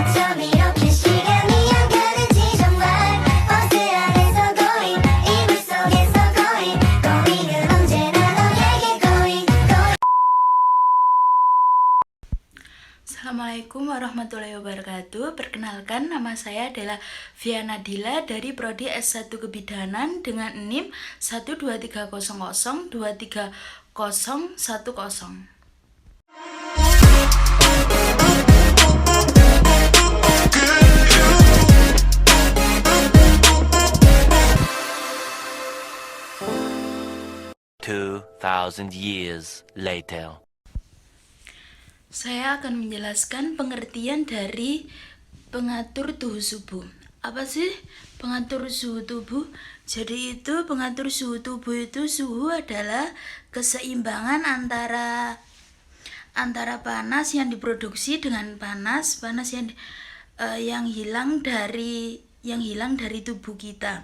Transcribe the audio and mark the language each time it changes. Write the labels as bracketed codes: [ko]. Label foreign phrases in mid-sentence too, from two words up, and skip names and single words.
[ko] 밤 이렇게 시간이 안 가는지 정말 버스 안에서 going 이불 속에서 going은 언제나 너에게 going. [ar] السلام عليكم ورحمة الله وبركاته. [id] Perkenalkan, nama saya adalah Viana Dila dari Prodi S1 Kebidanan dengan NIM 12300230010. [en] 2,000 years later. [id] Saya akan menjelaskan pengertian dari pengatur suhu tubuh. Apa sih pengatur suhu tubuh? Jadi itu pengatur suhu tubuh itu, suhu adalah keseimbangan antara panas yang diproduksi dengan panas yang hilang dari tubuh kita.